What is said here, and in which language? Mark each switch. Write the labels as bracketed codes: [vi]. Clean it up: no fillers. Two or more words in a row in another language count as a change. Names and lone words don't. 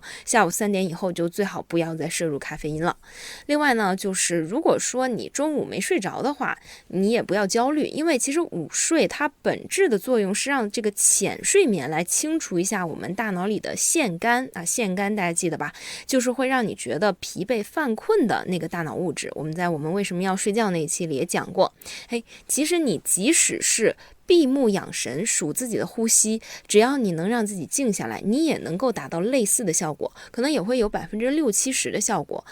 [zh] 下午3點以後就最好不要再攝入咖啡因了。另外呢，就是如果說你中午沒睡着的話，你也不要焦慮，因為其實午睡它本質的作用是讓這個淺睡眠來清除一下我們大腦裡的腺苷啊，腺苷大家記得吧？就是會讓你覺得疲憊犯困的那個大腦物質。我們在我們為什麼要睡覺那一期裡也講過，其實你即使是閉目養神，數自己的呼吸，只要你能讓自己靜下來，你也能夠達到類似的效果，可能也會有60-70%的效果。